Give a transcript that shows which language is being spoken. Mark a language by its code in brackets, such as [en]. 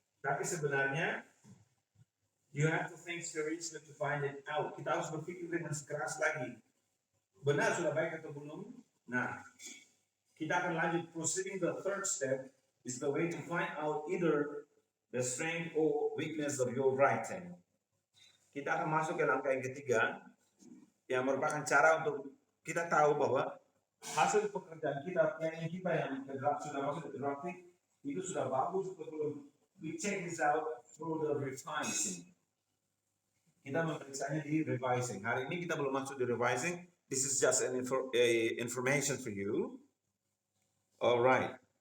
[id] Tapi sebenarnya [en] you have to think seriously to find it out. [id] Kita harus berpikir dengan keras lagi. Benar sudah baik atau belum? Nah, kita akan lanjut. [en] Proceeding the third step is the way to find out either the strength or weakness of your writing. [id] Kita akan masuk ke langkah yang ketiga, yang merupakan cara untuk kita tahu bahwa hasil pekerjaan kita, planning kita yang sudah masuk ke drafting, itu sudah bagus atau belum. [en] We check this out through the revising. [id] Kita memeriksanya di revising. Hari ini kita belum masuk di revising. [en] This is just an information for you. All right.